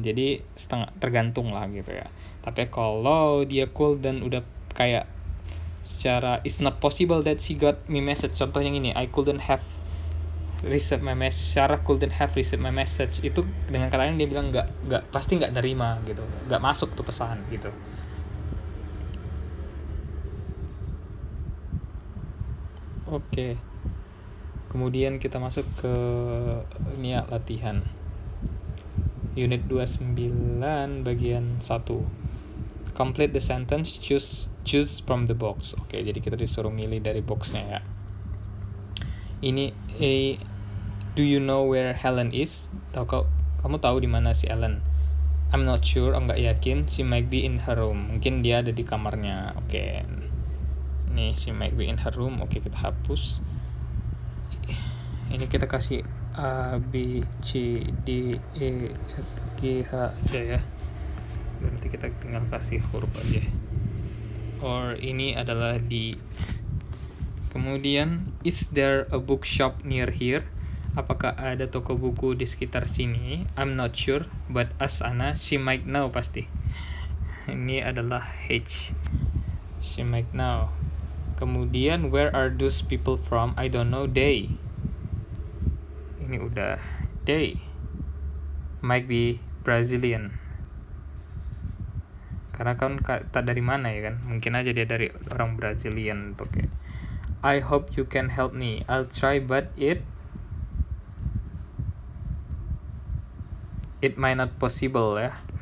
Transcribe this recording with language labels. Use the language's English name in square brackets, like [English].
[Indonesian] Jadi tergantung lah gitu ya. Tapi kalau dia couldn't udah kayak secara [English] it's not possible that she got me message. [Indonesian] Contoh yang ini, [English] I couldn't have received my message, Sarah couldn't have received my message. [Indonesian] Itu dengan kata lain dia bilang nggak pasti nggak nerima gitu, nggak masuk tuh pesan gitu. Oke. Kemudian kita masuk ke ini ya, latihan. Unit 29 bagian 1. [English] Complete the sentence, choose from the box. [Indonesian] Oke, jadi kita disuruh milih dari boxnya ya. Ini [English] do you know where Helen is? [Indonesian] Kamu tahu di mana si Helen? [English] I'm not sure, [Indonesian] nggak yakin. [English] She might be in her room. [Indonesian] Mungkin dia ada di kamarnya. Oke. [English] Nih, she might be in her room. [Indonesian] Oke, kita hapus. Ini kita kasih A, B, C, D, E, F, G, H aja ya. Nanti kita tinggal kasih huruf aja. Or ini adalah D. Kemudian, [English] is there a bookshop near here? [Indonesian] Apakah ada toko buku di sekitar sini? [English] I'm not sure, but ask Anna, she might know [Indonesian] pasti. Ini adalah H. [English] She might know. [Indonesian] Kemudian, [English] where are those people from? I don't know, they. [Indonesian] Ini udah, [English] they. Might be Brazilian. [Indonesian] Karena kan tak dari mana ya kan? Mungkin aja dia dari orang Brazilian. [English] Oke. I hope you can help me. I'll try, but it might not possible ya.